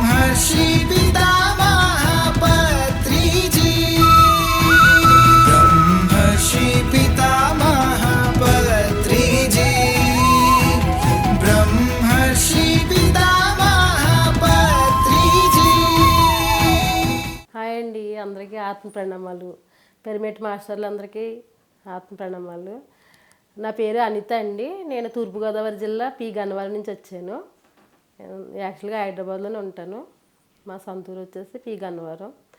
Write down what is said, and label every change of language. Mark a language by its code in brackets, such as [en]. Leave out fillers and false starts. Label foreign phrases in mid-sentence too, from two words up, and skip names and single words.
[te] ब्रह्मर्षि पितामह पत्रिजी ब्रह्मर्षि पितामह पत्रिजी ब्रह्मर्षि पितामह पत्रिजी। హాయ్ అండి, అందరికీ ఆత్మ ప్రణామాలు. పిరమిడ్ మాస్టర్లు అందరికీ ఆత్మ ప్రణామాలు. నా పేరు అనిత అండి. నేను తూర్పుగోదావరి జిల్లా పి గన్నవరం నుంచి వచ్చాను. యాక్చువల్గా హైదరాబాద్లోనే ఉంటాను. మా సొంత ఊరు వచ్చేసి పి గన్నవరం.